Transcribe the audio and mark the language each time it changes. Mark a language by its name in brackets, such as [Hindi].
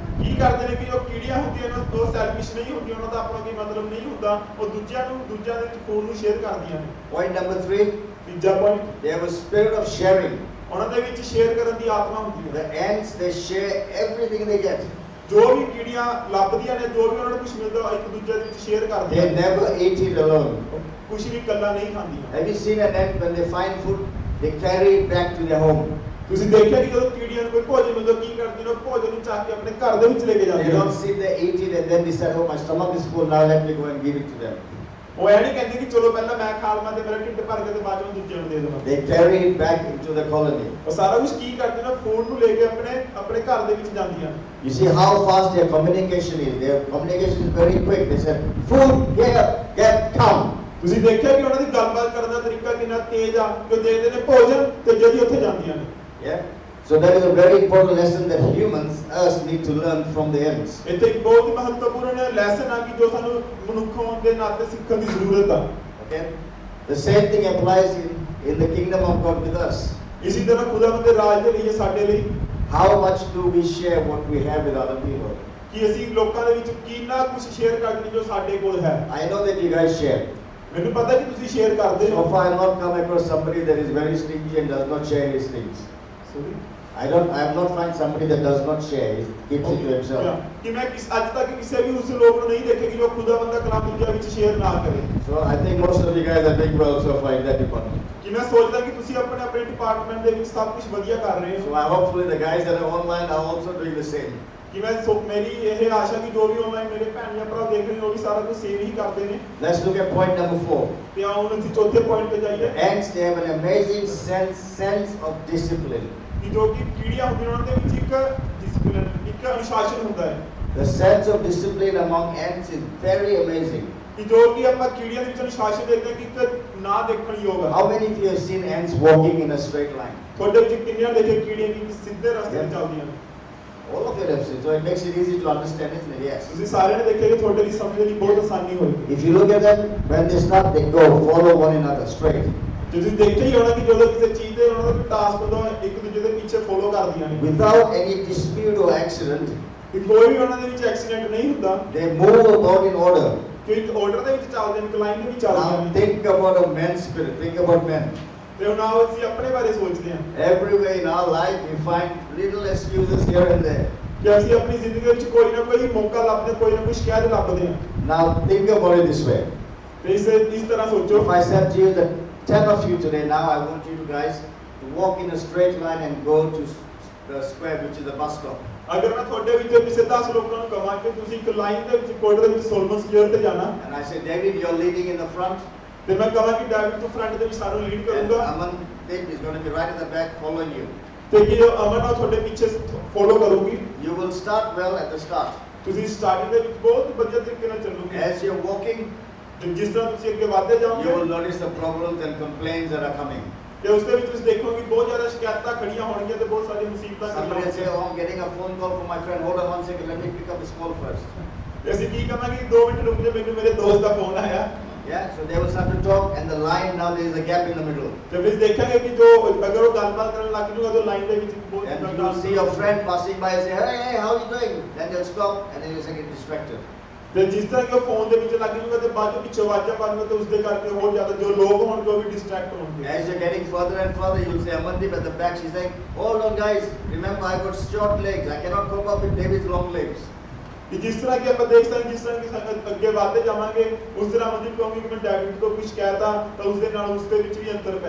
[Punjabi] ਕੀ ਕਰਦੇ ਨੇ ਕਿ ਜੋ ਕੀੜੀਆਂ ਹੁੰਦੀਆਂ ਨੇ ਉਹ ਸੈਲਫਿਸ਼ ਨਹੀਂ ਹੁੰਦੀਆਂ ਉਹਨਾਂ ਦਾ ਆਪਣਾ ਕੋਈ ਮਤਲਬ ਨਹੀਂ ਹੁੰਦਾ ਉਹ ਦੂਜਿਆਂ ਦੇ ਵਿੱਚ ਫੂਡ ਨੂੰ ਸ਼ੇਅਰ ਕਰਦੀਆਂ ਨੇ [English] Point number 3, [Punjabi] ਤੀਜਾ point [English] they have a spirit of sharing. [Punjabi] ਉਹਨਾਂ ਦੇ ਵਿੱਚ ਸ਼ੇਅਰ ਕਰਨ ਦੀ ਆਤਮਾ ਹੁੰਦੀ ਹੈ [English] The ants, they share everything they get. [Punjabi] ਜੋ ਵੀ ਕੀੜੀਆਂ ਲੱਭਦੀਆਂ ਨੇ ਜੋ ਵੀ ਉਹਨਾਂ ਨੂੰ ਕੁਝ ਮਿਲਦਾ ਉਹ ਇੱਕ ਦੂਜੇ ਦੇ ਵਿੱਚ ਸ਼ੇਅਰ ਕਰਦੀਆਂ [English] They never eat it alone. [Punjabi] ਕੁਝ ਵੀ ਇਕੱਲਾ ਨਹੀਂ ਖਾਂਦੀਆਂ [English] Have you seen an ant when they find food, they carry it back to their home? [Punjabi] ਤੁਸੀਂ ਦੇਖਿਆ ਕਿ ਜਦੋਂ ਕੀੜੀਆਂ ਨੂੰ ਕੋਈ ਭੋਜਨ ਮਿਲਦਾ ਕੀ ਕਰਦੀਆਂ ਨੇ ਉਹ ਭੋਜਨ ਨੂੰ ਚੱਕ ਕੇ ਆਪਣੇ ਘਰ ਦੇ ਵਿੱਚ ਲੈ ਕੇ [English] They [Punjabi] ਜਾਂਦੀਆਂ [English] don't sit there, eat it, and then decide, oh, my stomach is full, now let me go and give it to them. [Punjabi] ਉਹ ਇਹ ਨਹੀਂ ਕਹਿੰਦੇ ਕਿ ਚਲੋ ਪਹਿਲਾਂ ਮੈਂ ਖਾ ਲਵਾਂ ਤੇ ਮੇਰਾ ਢਿੱਡ ਭਰ ਕੇ ਤੇ ਬਾਅਦ ਵਿੱਚ ਦੂਜਿਆਂ ਨੂੰ ਦੇ ਦੇਵਾਂ [English] They carry it back into the colony. [Punjabi] ਉਹ ਸਾਰਾ ਕੁਝ ਕੀ ਕਰਦੇ ਨੇ ਫੂਡ ਨੂੰ ਲੈ ਕੇ ਆਪਣੇ ਘਰ ਦੇ ਵਿੱਚ ਜਾਂਦੀਆਂ [English] You see how fast their communication is. Their communication is very quick. They said, food, here, come. [Punjabi] ਤੁਸੀਂ ਦੇਖਿਆ ਕਿ ਉਹਨਾਂ ਦੀ ਗੱਲਬਾਤ ਕਰਨ ਦਾ ਤਰੀਕਾ ਕਿੰਨਾ ਤੇਜ਼ ਆ ਕਿ ਉਹ ਦੇਖਦੇ ਨੇ ਭੋਜਨ ਤੇ ਜਲਦੀ ਉੱਥੇ ਜਾਂਦੀਆਂ ਨੇ [English] Yeah. So that is a very important lesson that humans, us, need to learn from the ants. [Punjabi] ਇੱਥੇ ਇੱਕ ਬਹੁਤ ਹੀ ਮਹੱਤਵਪੂਰਨ ਲੈਸਨ ਆ ਕਿ ਜੋ ਸਾਨੂੰ ਮਨੁੱਖ ਹੋਣ ਦੇ ਨਾਤੇ ਸਿੱਖਣ ਦੀ ਜ਼ਰੂਰਤ ਆ [English] Okay. The same thing applies in the kingdom of God with us. [Punjabi] ਇਸੇ ਤਰ੍ਹਾਂ ਖੁਦਾਵੰਦ ਦੇ ਰਾਜ ਦੇ ਲਈ ਸਾਡੇ ਲਈ [English] How much do we share what we have with other people? [Punjabi] ਕਿ ਅਸੀਂ ਲੋਕਾਂ ਦੇ ਵਿੱਚ ਕਿੰਨਾ ਕੁਝ ਸ਼ੇਅਰ ਕਰਦੇ ਜੋ ਸਾਡੇ ਕੋਲ ਹੈ [English] I know that you guys share. [Punjabi] ਮੈਨੂੰ ਪਤਾ ਕਿ ਤੁਸੀਂ ਸ਼ੇਅਰ ਕਰਦੇ [English] So [Punjabi] ਹੋ [English] far, I have not come across somebody that is very stingy and does not share his things. I have not found somebody that does not share. He keeps it to himself. [Punjabi] ਕਿ ਮੈਂ ਅੱਜ ਤੱਕ ਕਿਸੇ ਵੀ ਉਸ ਲੋਕ ਨੂੰ ਨਹੀਂ ਦੇਖਿਆ ਕਿ ਜੋ ਖੁਦਾਵੰਦ ਦਾ ਕਲਾਮ ਦੂਜਿਆਂ ਵਿੱਚ ਸ਼ੇਅਰ ਨਾ ਕਰੇ [English] So I think most of you guys are doing well so far in that department. [Punjabi] ਕਿ ਮੈਂ ਸੋਚਦਾ ਕਿ ਤੁਸੀਂ ਆਪਣੇ ਡਿਪਾਰਟਮੈਂਟ ਦੇ ਵਿੱਚ ਸਭ ਕੁਝ ਵਧੀਆ ਕਰ ਰਹੇ [English] So [Punjabi] ਹੋ [English] hopefully the guys that are online are also doing the same. [Punjabi] ਕਿ ਮੇਰੀ ਇਹ ਆਸ਼ਾ ਕਿ ਜੋ ਵੀ ਆਨਲਾਈਨ ਮੇਰੇ ਭੈਣ ਜਾਂ ਭਰਾ ਦੇਖ ਰਹੇ ਨੇ ਉਹ ਵੀ ਸਾਰਾ ਕੁਝ ਸੇਮ ਹੀ ਕਰਦੇ ਨੇ [English] Let's look at point number 4. [Punjabi] ਤੇ ਆਓ ਹੁਣ ਅਸੀਂ ਚੌਥੇ ਪੁਆਇੰਟ ਤੇ ਜਾਈਏ [English] Ants, they have an amazing sense of discipline. [Punjabi] ਕਿ ਜੋ ਕਿ ਕੀੜੀਆਂ ਹੁੰਦੀਆਂ ਉਹਨਾਂ ਦੇ ਵਿੱਚ ਇੱਕ ਡਿਸਪਲਿਨ ਇੱਕ ਅਨੁਸ਼ਾਸਨ ਹੁੰਦਾ ਹੈ [English] The sense of discipline among ants is very amazing. [Punjabi] ਕਿ ਜੋ ਕਿ ਆਪਾਂ ਕੀੜੀਆਂ ਦੇ ਵਿੱਚ ਅਨੁਸ਼ਾਸਨ ਦੇਖਦੇ ਹਾਂ ਕਿ ਇੱਕ ਨਾ ਦੇਖਣ ਯੋਗ ਹੈ। [English] How many of you have seen ants walking in a straight line? [Punjabi] ਤੁਹਾਡੇ ਵਿੱਚ ਕਿੰਨੀਆਂ ਦੇਖੇ ਕੀੜੀਆਂ ਕਿ ਸਿੱਧੇ ਰਸਤੇ ਤੇ ਚੱਲਦੀਆਂ ਨੇ? [English] All of you have seen, so it makes it easy to understand, isn't it? Yes. [Punjabi] ਤੁਸੀਂ ਸਾਰਿਆਂ ਨੇ ਦੇਖਿਆ ਕਿ ਤੁਹਾਡੇ ਲਈ ਸਮਝਣ ਦੀ ਬਹੁਤ ਆਸਾਨੀ ਹੋਈ। [English] If you look at them, when they start, they go follow one another straight. [Punjabi] ਤੁਸੀਂ ਦੇਖਿਆ ਹੀ ਹੋਣਾ ਕਿ ਜਦੋਂ ਕਿਸੇ ਚੀਜ਼ ਦੇ ਉਹਨਾਂ ਦਾ ਕੋਈ ਟਾਸਕ ਹੁੰਦਾ ਇੱਕ ਦੂਜੇ ਦੇ ਪਿੱਛੇ ਫੋਲੋ ਕਰਦੀਆਂ ਨੇ। [English] Without any dispute or accident, [Punjabi] ਕਿ ਕੋਈ ਵੀ ਉਹਨਾਂ ਦੇ ਵਿੱਚ ਐਕਸੀਡੈਂਟ ਨਹੀਂ ਹੁੰਦਾ। [English] they move about in order. [Punjabi] ਕਿ ਇੱਕ ਆਰਡਰ ਦੇ ਵਿੱਚ ਚੱਲਦੇ ਨੇ, ਇੱਕ ਲਾਈਨ ਦੇ ਵਿੱਚ ਚੱਲਦੇ [English] Now [Punjabi] ਨੇ। [English] think about a man's spirit. Think about men. [Punjabi] ਤੇ ਹੁਣ ਆਓ ਅਸੀਂ ਆਪਣੇ ਬਾਰੇ ਸੋਚਦੇ ਹਾਂ। [English] Everywhere in our life, we find little excuses here and there. [Punjabi] ਕਿ ਅਸੀਂ ਆਪਣੀ ਜ਼ਿੰਦਗੀ ਵਿੱਚ ਕੋਈ ਨਾ ਕੋਈ ਮੌਕਾ ਲੱਭਦੇ, ਕੋਈ ਨਾ ਕੋਈ ਸ਼ਿਕਾਇਤ ਲੱਭਦੇ ਹਾਂ। [English] Now think about it this way. [Punjabi] ਤੇ ਇਸ ਤਰ੍ਹਾਂ ਸੋਚੋ। [English] If I said to you that 10 of you today, now I want you to guys to walk in a straight line and go to the square, which is the bus stop. [Punjabi] ਅਗਰ ਮੈਂ ਤੁਹਾਡੇ ਵਿੱਚੋਂ ਕਿਸੇ 10 ਲੋਕਾਂ ਨੂੰ ਕਹਾਂ ਕਿ ਤੁਸੀਂ ਇੱਕ ਲਾਈਨ ਦੇ ਵਿੱਚ ਕੋਰਟ ਦੇ ਵਿੱਚ ਸੋਲਮਨ ਸਕੁਅਰ ਤੇ ਜਾਣਾ। [English] And I say, David, you're leading in the front. [Punjabi] ਤੇ ਮੈਂ ਕਹਾਂ ਕਿ ਡੇਵਿਡ ਤੂੰ ਫਰੰਟ ਦੇ ਵਿੱਚ ਸਾਨੂੰ ਲੀਡ [English] And [Punjabi] ਕਰੂੰਗਾ। [English] Aman is going to be right at the back following you. [Punjabi] ਤੇ ਕਿ ਅਮਨ ਆ ਤੁਹਾਡੇ ਪਿੱਛੇ ਫੋਲੋ ਕਰੂਗੀ। [English] You will start well at the start. [Punjabi] ਤੁਸੀਂ ਸਟਾਰਟਿੰਗ ਦੇ ਵਿੱਚ ਬਹੁਤ ਵਧੀਆ ਤਰੀਕੇ ਨਾਲ ਚੱਲੋਗੇ। [English] As you're walking, [Punjabi] ਤੇ ਜਿਸ ਤਰ੍ਹਾਂ ਤੁਸੀਂ ਅੱਗੇ ਵਧਦੇ [English] you [Punjabi] ਜਾਓਗੇ [English] will notice the problems and complaints that are coming. [Punjabi] ਤੇ ਉਸ ਦੇ ਵਿੱਚ ਤੁਸੀਂ ਦੇਖੋਗੇ ਬਹੁਤ ਜ਼ਿਆਦਾ ਸ਼ਿਕਾਇਤਾਂ ਖੜੀਆਂ ਹੋਣਗੀਆਂ ਤੇ ਬਹੁਤ ਸਾਰੀਆਂ ਮੁਸੀਬਤਾਂ [English] Somebody will say, [Punjabi] ਖੜੀਆਂ [English] oh, I'm getting a phone call from my friend. Hold on 1 second, let me pick up his call first. [Punjabi] ਤੇ ਅਸੀਂ ਕੀ ਕਹਾਂਗੇ 2 ਮਿੰਟ ਰੁਕ ਜਾ ਮੈਨੂੰ ਮੇਰੇ ਦੋਸਤ ਦਾ ਫੋਨ ਆਇਆ। [English] Yeah, so they will start to talk, and the line now there is a gap in the middle. [Punjabi] ਤੇ ਫਿਰ ਦੇਖਾਂਗੇ ਕਿ ਜੋ ਅਗਰ ਉਹ ਗੱਲਬਾਤ ਕਰਨ ਲੱਗ ਜੂਗਾ ਤਾਂ ਲਾਈਨ ਦੇ ਵਿੱਚ ਬਹੁਤ [English] And [Punjabi] ਜ਼ਿਆਦਾ [English] you will see your friend passing by and say, hey, hey, how are you doing? Then they'll stop, and then you'll get distracted. [Punjabi] ਤੇ ਜਿਸ ਤਰ੍ਹਾਂ ਕਿ ਉਹ ਫੋਨ ਦੇ ਵਿੱਚ ਲੱਗ ਜੂਗਾ ਤੇ ਬਾਅਦ ਵਿੱਚ ਪਿੱਛੇ ਆਵਾਜ਼ਾਂ ਪਾਣਗੇ ਤੇ ਉਸ ਦੇ ਕਰਕੇ ਹੋਰ ਜ਼ਿਆਦਾ ਜੋ ਲੋਕ ਹੋਣਗੇ ਉਹ ਵੀ ਡਿਸਟਰੈਕਟ ਹੋਣਗੇ। [English] As you're getting further and further, you'll see Amandeep at the back. She's saying, hold on, guys. Remember, I've got short legs. I cannot cope up with David's long legs. [Punjabi] ਕਿ ਜਿਸ ਤਰ੍ਹਾਂ ਕਿ ਆਪਾਂ ਦੇਖ ਸਕਦੇ ਜਿਸ ਤਰ੍ਹਾਂ ਕਿ ਸਾਨੂੰ ਅੱਗੇ ਵਧਦੇ ਜਾਵਾਂਗੇ ਉਸ ਤਰ੍ਹਾਂ ਅਮਨਦੀਪ ਕਹੂੰਗੀ ਕਿ ਮੈਂ ਡੇਵਿਡ ਤੋਂ ਕੁਝ ਕਹਿਤਾ ਤਾਂ ਉਸ ਦੇ ਨਾਲ ਉਸ ਦੇ ਵਿੱਚ ਵੀ ਅੰਤਰ ਪੈ